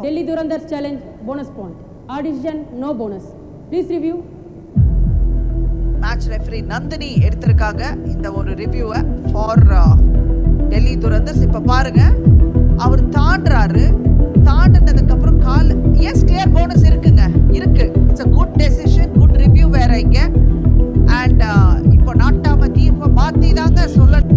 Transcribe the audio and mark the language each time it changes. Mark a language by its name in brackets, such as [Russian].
[English] Delhi Durandars challenge bonus point. Our decision no bonus. Please review. [Tamil] Match referee Nandini எடுத்திருக்காங்க இந்த ஒரு ரிவ்யூவை for Delhi துரந்தர்ஸ். இப்ப பாருங்க அவர் தாண்டுறாரு. தாண்டினதுக்கு அப்புறம் கால் எஸ் கிளியர் போனஸ் இருக்குங்க. இருக்கு. [English] it's a good decision, good review [Tamil] வேற இங்க. அண்ட் இப்போ நாட்டாம தீர்ப்பை மாத்தி தாங்க சொல்ல.